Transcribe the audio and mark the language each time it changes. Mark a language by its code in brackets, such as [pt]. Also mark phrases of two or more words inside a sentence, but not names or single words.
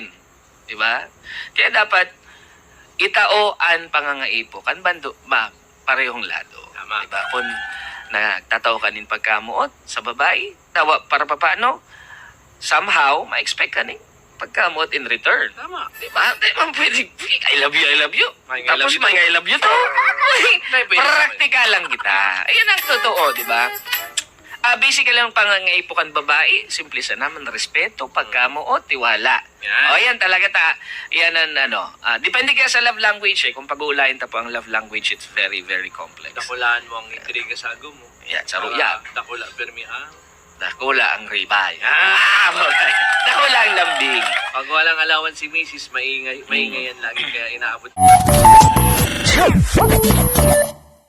[bik] Di ba? Kaya dapat itao ang pangangaipo kan bando parehong lado. Tama. Di ba? Kung nagtataw ka nin pagkamuot sa babae, tawa para paano, somehow, ma-expect ka nin pagkamuot [en] in return. [bik] Tama. Di ba? Di ba pwede, [en] I love you, I love you. Tapos I love you I love you to. [bik] Praktikal lang kita. Ayan ang totoo, di ba? Basically ang pangangaipo kan babae, simple sa naman, respeto, pagkamuot, tiwala. Yan. O yan talaga yan ang depende kaya sa [en] love language [bik] kung pag-uulayin ta po ang [en] love language, it's very, very complex. [bik] Dakulaan mo ang intriga sa agom mo. Yan, sa ruya. Dakula, permi, Dakula ang ribay. Dakula ang lambing. Pag walang alawan si Mrs., maingay yan lagi kaya inaabot.